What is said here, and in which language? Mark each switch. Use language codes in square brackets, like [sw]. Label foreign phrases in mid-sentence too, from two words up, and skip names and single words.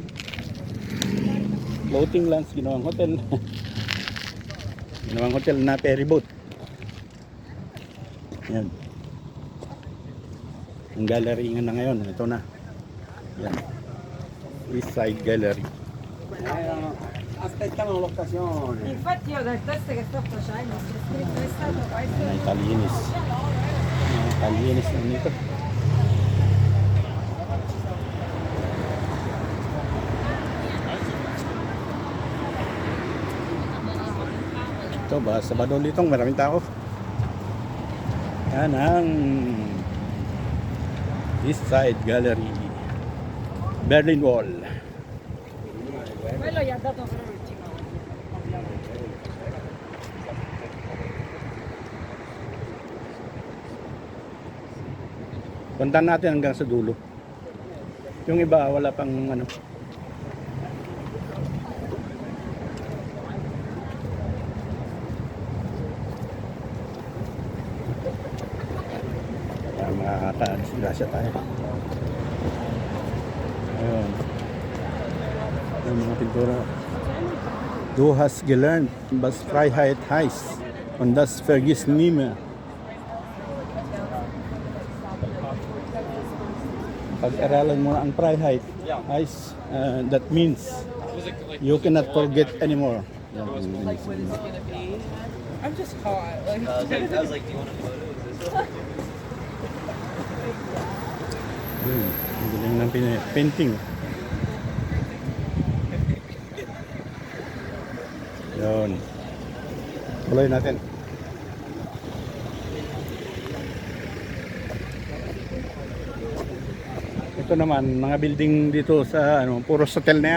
[en] Floating lands, [tl] ginawang hotel. Ginawang hotel na ferry boat. Yan. Ang gallery nga na ngayon, ito na. Yan. East Side Gallery. [it] Aspettano l'occasione. Infatti io ho detto questo che sto facendo, se scritto è stato questo. [tl] Mga Italianis. Mga Italianis na nito. Ito ba, Sabado litong maraming tao. Yan ang East Side Gallery. Berlin Wall. [it] Quello gli ha dato per l'ultimo. [tl] Puntahan natin hanggang sa dulo. Yung iba wala pang ano. Makakadisgrasya tayo. Ayun. Yung mga pintura. [de] Du hast gelernt, was Freiheit heißt. Und das vergiss nie mehr. [tl] Pag-aralan mo na ang Freiheit, [en] that means you cannot forget anymore. Like, what is it gonna be? I'm just hot. Like, I was like, do you want a photo? Is this [tl] Ang galing ng painting. Yun. Tuloy natin. Ito naman, mga building dito sa puros hotel na yan.